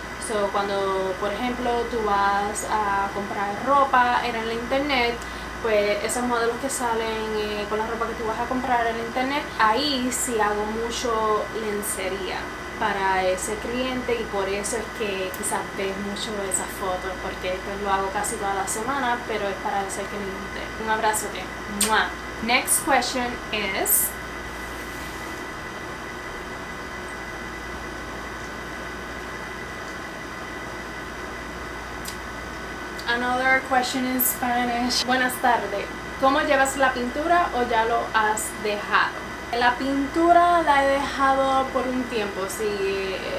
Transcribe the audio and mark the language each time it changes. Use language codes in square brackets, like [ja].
[es] So, cuando por ejemplo tú vas a comprar ropa en el internet, pues esos modelos que salen con la ropa que tú vas a comprar en el internet, ahí sí hago mucho lencería para ese cliente, y por eso es que quizás ves mucho esas fotos, porque pues lo hago casi toda la semana, pero es para ese cliente. Un abrazote. ¡Mua! [en] Next question is, another question in Spanish. [es] Buenas tardes. ¿Cómo llevas la pintura, o ya lo has dejado? La pintura la he dejado por un tiempo, sí.